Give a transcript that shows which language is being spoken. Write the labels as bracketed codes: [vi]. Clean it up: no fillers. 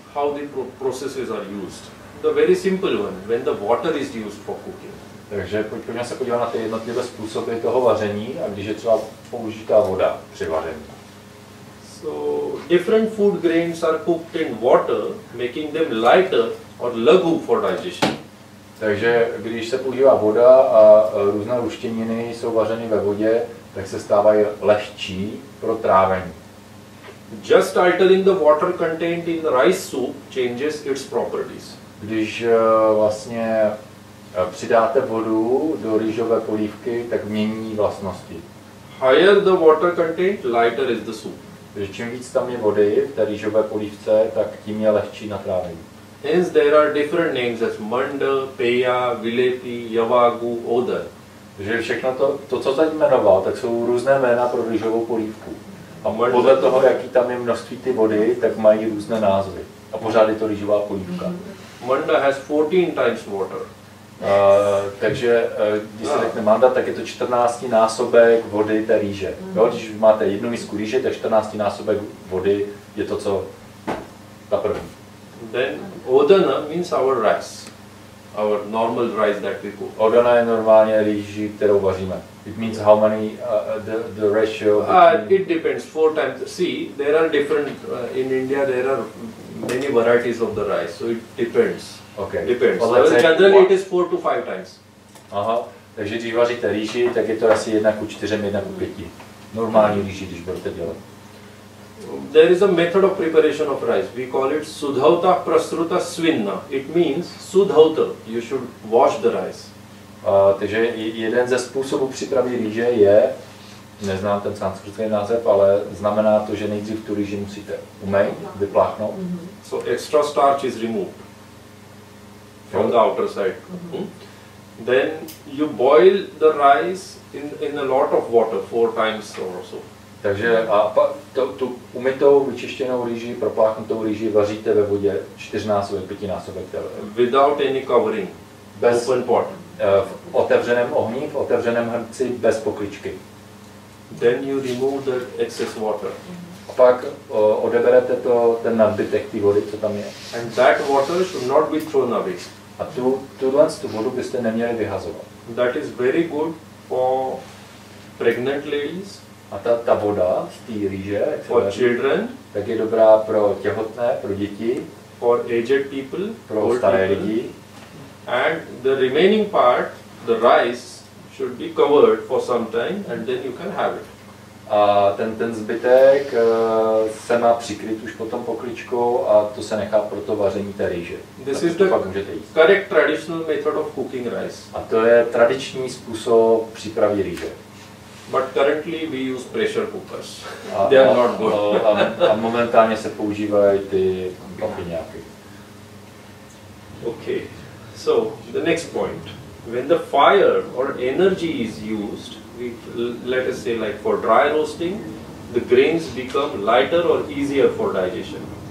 [en] how the processes are used. The very simple one, when the water is used for cooking. [cs] Takže pojďme se podívat na ty jednotlivé způsoby toho vaření a když je třeba použitá voda při vaření. [en] So different food grains are cooked in water, making them lighter or lagu for digestion. [cs] Takže když se používá voda a různé luštěniny jsou vařeny ve vodě, tak se stávají lehčí pro trávení. [en] Just altering the water contained in rice soup changes its properties. [cs] Když vlastně přidáte vodu do rýžové polívky, tak mění vlastnosti. [en] Higher the water content, lighter is the soup. [cs] Takže čím víc tam je vody v té rýžové polívce, tak tím je lehčí na trávení. [en] Hence there are different names as manda, peya, vilepi, yavagu, odar. [cs] Takže všechno to, co tady jmenoval, tak jsou různé jména pro rýžovou polívku. A podle toho, jaký tam je množství ty vody, tak mají různé názvy. A pořád je to rýžová polívka. [en] Manda has 14 times water. [cs] Takže když se řekne manda, tak je to 14 násobek vody té rýže. Jo, když máte jednu misku rýže, tak 14 násobek vody je to, co ta první. [en] Then odana means our rice, our normal rice that we cook. [cs] Odana je normálně rýži, kterou vaříme. [en] It means how many the ratio. It depends. 4 times. See, there are different. In India, there are many varieties of the rice, so it depends. Okay. Depends. Well, let's say generally, it is 4 to 5 times. Aha. [cs] Takže když vaříte rýži, tak je to asi 1:4, 1:5. Normální rýži, když budete dělat. [en] There is a method of preparation of rice. We call it sudhauta prasruta svinna. It means sudhauta. You should wash the rice. [cs] Takže jeden ze způsobů přípravy rýže je, neznám ten sanskritský název, ale znamená to, že nejdřív tu rýži musíte umýt, vypláchnout. [en] So extra starch is removed from the outer side. Then you boil the rice in a lot of water 4 times or so. [cs] Takže tu umytou, vyčištěnou rýži, propláchnutou rýži vaříte ve vodě 4násobek, 5násobek. [en] Without any covering. [cs] Bez, [en] open pot. [cs] V otevřeném ohni, v otevřeném hrnci, bez pokličky. [en] Then you remove the excess water. [cs] A pak odeberete ten nadbytek té vody, co tam je. [en] And that water should not be thrown away. [cs] A tu vodu byste neměli vyhazovat. [en] That is very good for pregnant ladies. [cs] A ta voda z té rýže, [en] for children, [cs] tak je dobrá pro těhotné, pro děti, [en] for aged people, [cs] pro staré lidi. [en] And the remaining part, the rice, should be covered for some time and then you can have it. [cs] A ten zbytek se má přikryt už potom pokličkou a to se nechá pro to vaření té rýže. [en] This is the correct traditional method of cooking rice. [cs] A to je tradiční způsob přípravy rýže. [en] But currently we use pressure cookers. They are not good. [cs] A momentálně se používají ty papiňáky. [en] Okay. So the next point, when the fire or energy is used, let us say like for dry roasting, the grains become lighter or easier for digestion.